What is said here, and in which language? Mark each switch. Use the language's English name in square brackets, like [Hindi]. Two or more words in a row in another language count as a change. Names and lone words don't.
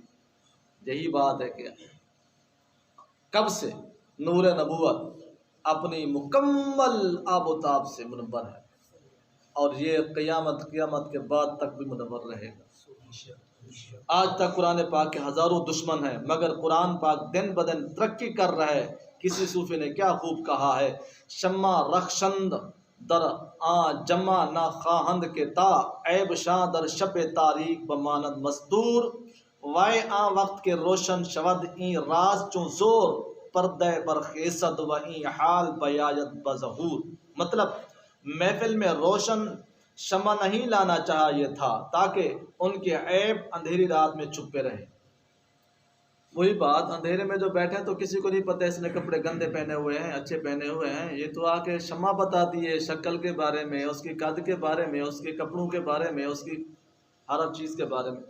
[Urdu] یہی بات ہے کہ کب سے نور نبوت اپنی مکمل آب و تاب سے منور ہے، اور یہ قیامت کے بعد تک بھی منور رہے گا۔ آج تک قرآن پاک کے ہزاروں دشمن ہیں، مگر قرآن پاک دن بدن ترقی کر رہا ہے۔ کسی صوفی نے کیا خوب کہا ہے، [Persian] شمع رخشند در جمع نہ خواہند کے تا، عیب شاں در شب تاریک بماند مستور، وائے وقت کے روشن شود این راز چون زور، پردہ برخیزد و این حال بیاید بظہور۔ [Urdu] مطلب محفل میں روشن شمع نہیں لانا چاہیے تھا تاکہ ان کے عیب اندھیری رات میں چھپے رہے۔ وہی بات، اندھیرے میں جو بیٹھے تو کسی کو نہیں پتہ اس نے کپڑے گندے پہنے ہوئے ہیں اچھے پہنے ہوئے ہیں، یہ تو آ کے شمع بتاتی ہے شکل کے بارے میں، اس کی قد کے بارے میں، اس کے کپڑوں کے بارے میں، اس کی ہر چیز کے بارے میں۔